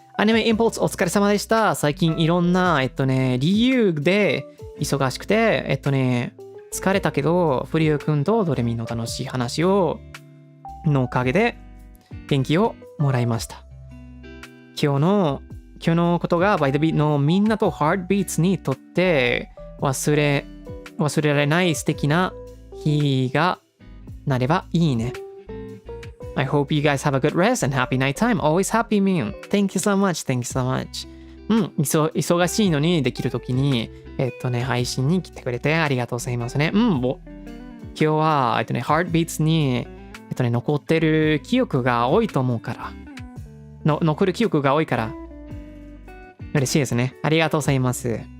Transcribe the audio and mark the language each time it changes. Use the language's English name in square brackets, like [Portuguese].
[Japanese] アニメインポーツお疲れ様でした。最近いろんな、理由で忙しくて、疲れたけど、フリュー君とドレミの楽しい話のおかげで元気をもらいました。今日のことがバイトビートのみんなとハートビーツにとって忘れられない素敵な日がなればいいね。 [English] I hope you guys have a good rest and happy night time. Always happy, man. Thank you so much. Thank you so much. [Japanese] 忙しいのにできるときに、配信に来てくれてありがとうございますね。今日は、ハートビーツに、残ってる記憶が多いと思うから。残る記憶が多いから。嬉しいですね。ありがとうございます。